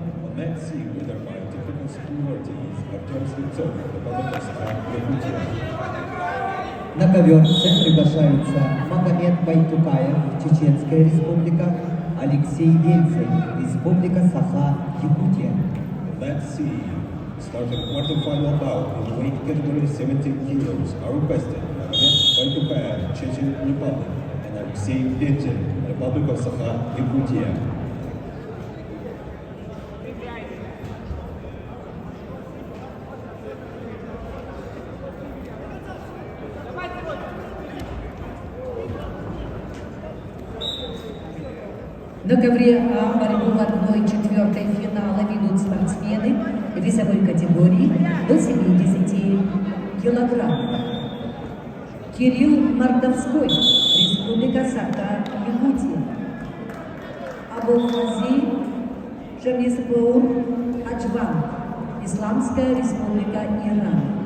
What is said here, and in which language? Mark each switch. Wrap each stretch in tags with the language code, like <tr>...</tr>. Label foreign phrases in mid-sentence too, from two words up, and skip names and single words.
<ru>На ковер С приглашаются Магомед Байтукаев, Чеченская республика, Алексей Вельцев, Республика Саха-Якутия.</ru> <en>Starting quarterfinal bout in weight category 17 kilos are requested Magomед Bайтукаев, Chechen Republic, and Alexei Vechtin, Republic of Sakha-Yakutia.</en> <ru>На ковре А борьбу в 1/4 финала ведут спортсмены весовой категории до 70 килограмм. Кирилл Мордовской, Республика Саха-Якутия. Абулхази Шамиспаур Аджван, Исламская Республика Иран.</ru>